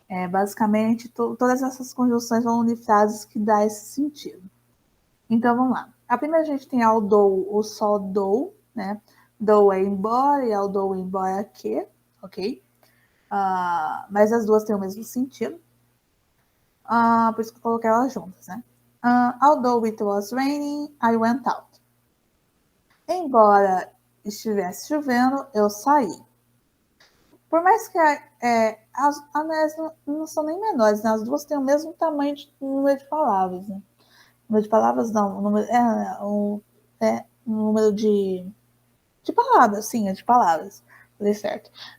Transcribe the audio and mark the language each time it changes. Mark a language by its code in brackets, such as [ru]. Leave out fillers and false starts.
[pt] Basicamente, todas essas conjunções vão unir frases que dá esse sentido. Então, vamos lá. A primeira a gente tem although ou só though, né? Though é embora e although embora que, ok? Mas as duas têm o mesmo sentido. Por isso que eu coloquei elas juntas, né? [en] Although it was raining, I went out. [pt] Embora estivesse chovendo, eu saí. Por mais que as anéis não são nem menores, né? As duas têm o mesmo tamanho de número de palavras, né? Número de palavras não, o número de palavras, sim, é de palavras. Falei certo.